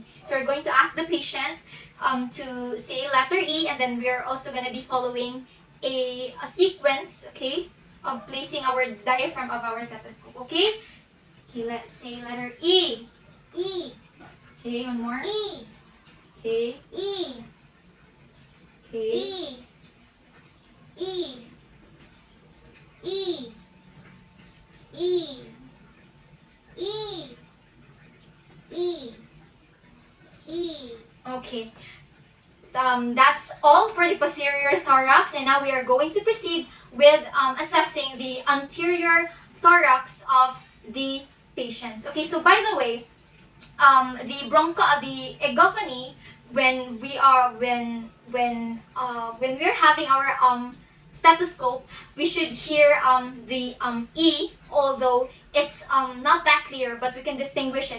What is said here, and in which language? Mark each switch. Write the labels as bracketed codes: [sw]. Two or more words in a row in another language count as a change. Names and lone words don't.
[en] So we're going to ask the patient to say letter E, and then we are also going to be following a sequence, okay, of placing our diaphragm of our stethoscope. Okay? Okay, let's say letter E. E. Okay, one more. E. Okay. E. Okay. E. E. E. E. E. E. E. Okay. That's all for the posterior thorax, and now we are going to proceed with assessing the anterior thorax of the patients. Okay, so by the way, the egophony, when we are when we're having our stethoscope, we should hear the E, although it's not that clear, but we can distinguish it.